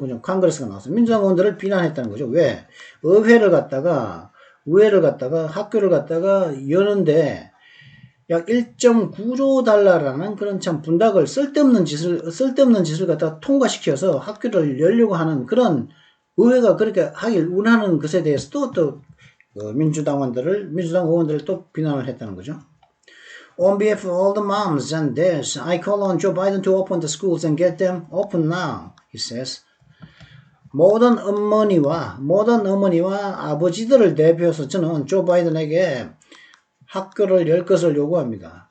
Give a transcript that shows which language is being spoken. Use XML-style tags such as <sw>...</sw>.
<ko>그냥 컨그레스가 나와서 민주당 의원들을 비난했다는 거죠. 왜? 의회를 갖다가 학교를 갖다가 여는데 약 1.9조 달러라는 그런 참 분닥을 쓸데없는 짓을 갖다가 통과시켜서 학교를 열려고 하는 그런 의회가 그렇게 하길 원하는 것에 대해서도 또 민주당 의원들을 또 비난을 했다는 거죠.</ko> <en>On behalf of all the moms and dads, I call on Joe Biden to open the schools and get them open now, he says.</en> <ko>모든 어머니와 아버지들을 대표해서 저는 조 바이든에게 학교를 열 것을 요구합니다.</ko>